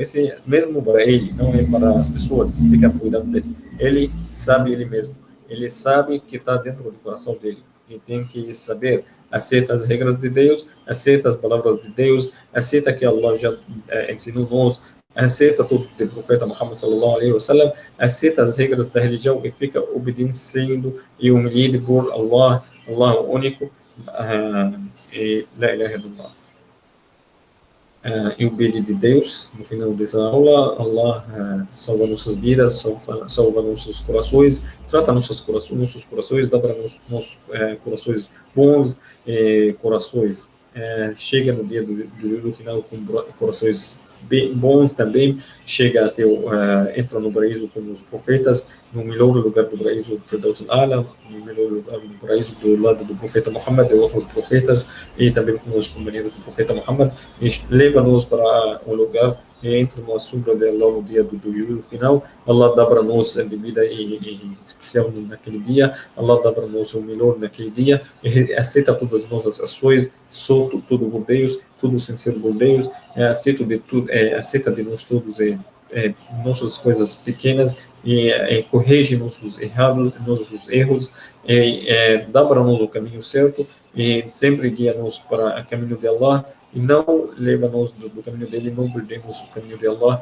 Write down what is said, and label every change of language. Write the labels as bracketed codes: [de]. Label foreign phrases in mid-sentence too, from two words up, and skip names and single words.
[pt] Esse mesmo para ele, não é para as pessoas ficar cuidando dele. Ele sabe ele mesmo. Ele sabe que está dentro do coração dele. Ele tem que saber, aceita as regras de Deus, aceita as palavras de Deus, aceita que Allah já ensinou nós, aceita tudo do profeta Muhammad [ar] صلى الله عليه وسلم, [pt] aceita as regras da religião e fica obedecendo e humilhado por Allah, Allah único, e [ar] لا إله إلا الله. [pt] E o pedido de Deus, no final dessa aula, Allah salva nossas vidas, salva nossos corações, trata nossos corações, dá para nossos corações bons, corações, chega no dia do juízo final com corações bons também, chega até entra no paraíso com os profetas, no melhor lugar do paraíso, Firdaus al-A'la, no melhor lugar do paraíso do lado do profeta Muhammad, de outros profetas, e também com os companheiros do profeta Muhammad, e leva-nos para um lugar e entre na sombra de Allah no dia do juízo final. Allah dá para nós a bebida especial naquele dia, Allah dá para nós o melhor naquele dia, e aceita todas as nossas ações, solto tudo por Deus, tudo sincero por Deus, aceita de tudo, aceita de nós todos nossas coisas pequenas e corrige nossos erros, dá para nós o caminho certo e sempre guia-nos para o caminho de Allah e não leva-nos do caminho dele, não perdemos o caminho de Allah.